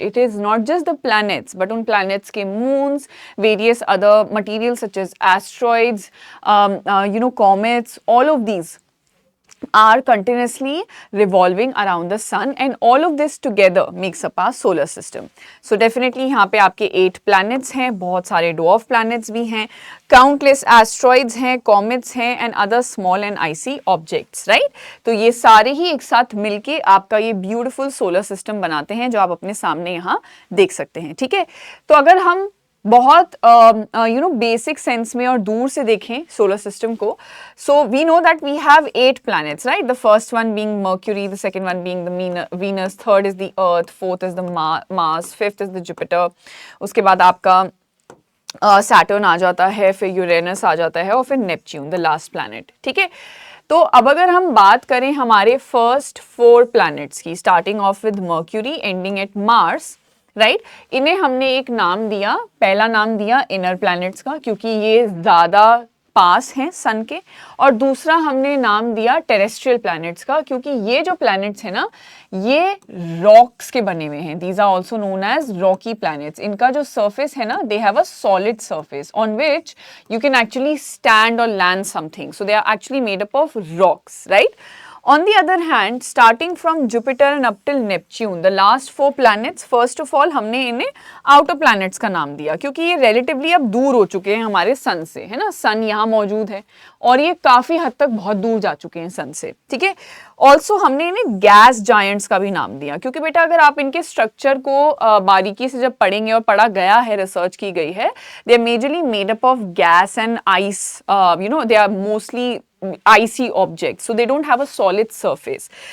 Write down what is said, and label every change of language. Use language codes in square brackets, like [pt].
[en] It is not just the planets, but on planets के moons, various other materials such as asteroids, comets, all of these are continuously revolving around the sun, and all of this together makes up our solar system. So definitely [hi] यहाँ पे आपके [en] 8 planets हैं, [hi] बहुत सारे [en] dwarf planets भी हैं, countless asteroids हैं, comets हैं and other small and icy objects, right? [hi] तो ये सारे ही एक साथ मिलके आपका ये beautiful solar system बनाते हैं जो आप अपने सामने यहाँ देख सकते हैं, ठीक है? तो अगर हम बहुत बेसिक सेंस में और दूर से देखें सोलर सिस्टम को, [en] So we know that we have 8 planets, right? The first one being Mercury, the second one being the Venus, third is the Earth, fourth is the Mars, fifth is the Jupiter, [hi] उसके बाद आपका Saturn आ जाता है, फिर Uranus आ जाता है और फिर नेपच्यून, [en] the last planet, [hi] ठीक है? तो अब अगर हम बात करें हमारे फर्स्ट 4 planets की, [en] Starting off with Mercury ending at Mars, right? [hi] इन्हें हमने एक नाम दिया, पहला नाम दिया इनर प्लैनेट्स का क्योंकि ये ज़्यादा पास हैं सन के, और दूसरा हमने नाम दिया टेरेस्ट्रियल प्लैनेट्स का क्योंकि ये जो प्लैनेट्स हैं ना, ये रॉक्स के बने हुए हैं. [en] These are also known as rocky planets. [hi] इनका जो सरफेस है ना, [en] They have a solid surface on which you can actually stand और land something. So they are actually made up of rocks, right? On the other hand, starting from Jupiter and up till Neptune, the last 4 planets, first of all [hi] हमने इन्हें [en] outer planets [hi] का नाम दिया क्योंकि ये [en] relatively [hi] अब दूर हो चुके हैं हमारे सन से, है ना? सन यहाँ मौजूद है और ये काफ़ी हद तक बहुत दूर जा चुके हैं सन से, ठीक है? ऑल्सो हमने इन्हें गैस जायंट्स का भी नाम दिया क्योंकि बेटा अगर आप इनके स्ट्रक्चर को बारीकी से जब पढ़ेंगे, और पढ़ा गया है, रिसर्च की गई है, [en] They are majorly made up of gas and ice, they are mostly icy objects, so they don't have a solid surface.